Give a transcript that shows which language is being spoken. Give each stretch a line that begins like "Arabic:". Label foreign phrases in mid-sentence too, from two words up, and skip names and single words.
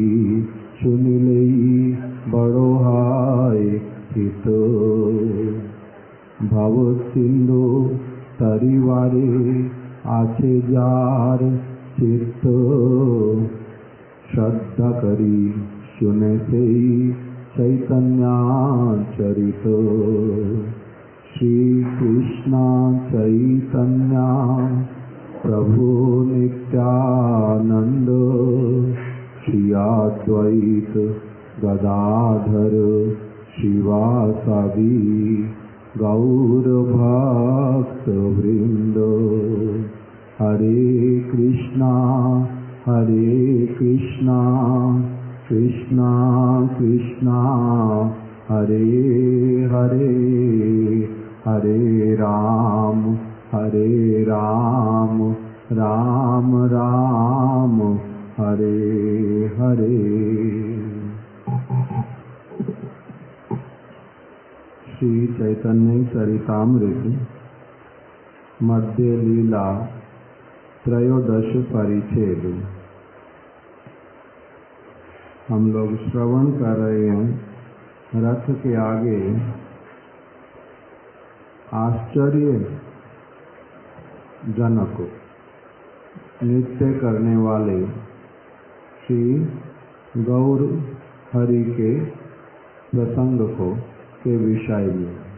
Bangla: শুনিলে বড়ো হয় হিত ভব সিন্ধু তরিবারে আছে যার চিত্ত। শ্রদ্ধা করি শুনে সে চৈতন্যচরিত।
Sanskrit: श्री कृष्ण चैतन्य प्रभु नित्यानंद। श्री अद्वैत गदाधर शिवासादि गौर भक्त वृंद। हरे कृष्णा कृष्णा कृष्णा हरे हरे। हरे राम राम राम हरे हरे। श्री चैतन्य चरितामृत मध्य लीला त्रयोदश परिच्छेद।
Hindi: हम लोग श्रवण कर रहे हैं रथ के आगे आश्चर्य जनक नृत्य करने वाले श्री गौर हरि के प्रसंग को के विषय में।